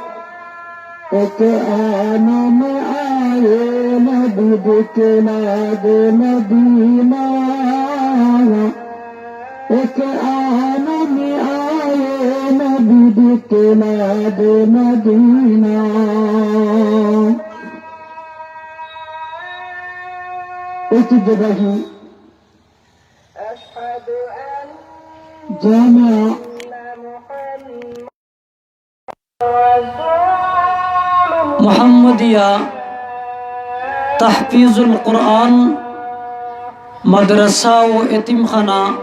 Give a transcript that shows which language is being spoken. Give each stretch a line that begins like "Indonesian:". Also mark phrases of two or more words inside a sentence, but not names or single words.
Urdu: ایک آن میں آئے نبی دکھلاد مدینہ. ایک آن میں آئے نبی دکھلاد مدینہ.
Bangla: ঐতিহ্যবাহী জামিয়া মুহাম্মদিয়া তাহফিজুল কোরআন মাদ্রাসা ও এতিমখানা